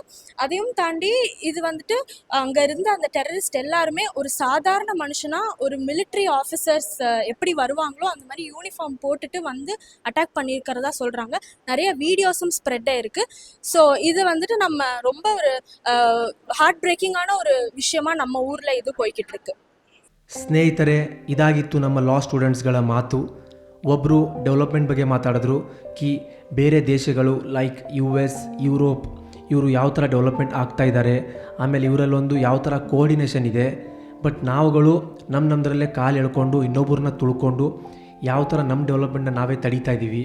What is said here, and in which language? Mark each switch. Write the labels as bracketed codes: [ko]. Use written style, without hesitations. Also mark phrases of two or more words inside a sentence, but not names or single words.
[ta] அதையும் தாண்டி இது வந்துட்டு அங்கே இருந்த அந்த டெரரிஸ்ட் எல்லாருமே ஒரு சாதாரண மனுஷனா, ஒரு [en] military officers [ta] எப்படி வருவாங்களோ அந்த மாதிரி யூனிஃபார்ம் போட்டுட்டு வந்து அட்டாக் பண்ணியிருக்கிறதா சொல்கிறாங்க. நிறைய [en] videosum spread [ta] ஆயிருக்கு. ஸோ இது வந்துட்டு நம்ம ரொம்ப ஒரு [en] heart breaking [ta] ஒரு விஷயமா நம்ம ஊரில் ಇದು போய்கிட்டு இருக்கு. [kn] ಸ್ನೇಹಿತರೆ, ಇದಾಗಿತ್ತು ನಮ್ಮ [en] law students [kn] ಮಾತು. ಒಬ್ಬರು ಡೆವಲಪ್ಮೆಂಟ್ ಬಗ್ಗೆ ಮಾತಾಡಿದ್ರು ಕಿ ಬೇರೆ ದೇಶಗಳು ಲೈಕ್ US, ಯುರೋಪ್ ಇವರು ಯಾವ ಥರ ಡೆವಲಪ್ಮೆಂಟ್ ಆಗ್ತಾ ಇದ್ದಾರೆ, ಆಮೇಲೆ ಇವರಲ್ಲೊಂದು ಯಾವ ಥರ ಕೋಆರ್ಡಿನೇಷನ್ ಇದೆ. ಬಟ್ ನಾವುಗಳು ನಮ್ಮದ್ರಲ್ಲೇ ಕಾಲು ಎಳ್ಕೊಂಡು ಇನ್ನೊಬ್ಬರನ್ನ ತುಳ್ಕೊಂಡು ಯಾವ ಥರ ನಮ್ಮ ಡೆವಲಪ್ಮೆಂಟ್ನ ನಾವೇ ತಡೀತಾ ಇದ್ದೀವಿ.